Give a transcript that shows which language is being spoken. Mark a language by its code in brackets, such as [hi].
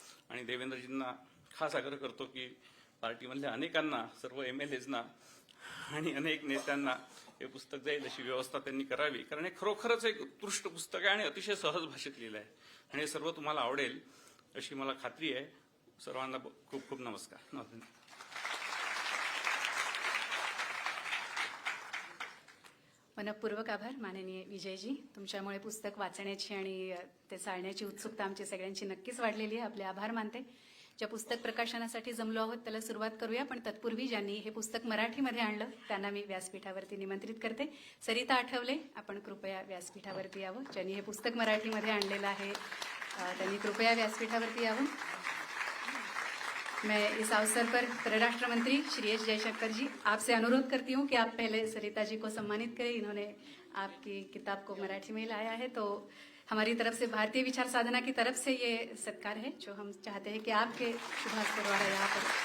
[mr] आणि देवेंद्रजींना खास आग्रह करतो की पार्टीमधल्या अनेकांना, सर्व MLAजना आणि अनेक नेत्यांना हे पुस्तक जाईल अशी व्यवस्था त्यांनी करावी, कारण हे खरोखरच एक उत्कृष्ट पुस्तक आहे आणि अतिशय सहज भाषेत लिहिलं आहे आणि हे सर्व तुम्हाला आवडेल अशी मला खात्री आहे. सर्वांना खूप खूप नमस्कार. मनपूर्वक आभार माननीय विजयजी. तुमच्यामुळे पुस्तक वाचण्याची आणि ते चालण्याची उत्सुकता आमची सगळ्यांची नक्कीच वाढलेली आहे. आपले आभार मानते. ज्या पुस्तक प्रकाशनासाठी जमलो आहोत त्याला सुरुवात करूया, पण तत्पूर्वी ज्यांनी हे पुस्तक मराठीमध्ये आणलं त्यांना मी व्यासपीठावरती निमंत्रित करते. सरिता आठवले, आपण कृपया व्यासपीठावरती यावं. ज्यांनी हे पुस्तक मराठीमध्ये आणलेलं आहे त्यांनी कृपया व्यासपीठावरती यावं. [hi] मैं इस अवसर पर परराष्ट्र मंत्री श्री एस जयशंकर जी आपसे अनुरोध करती हूँ कि आप पहले सरिता जी को सम्मानित करें. इन्होंने आपकी किताब को मराठी में लाया है, तो हमारी तरफ से, भारतीय विचार साधना की तरफ से ये सत्कार है जो हम चाहते हैं कि आपके शुभास्कर द्वारा यहाँ पर.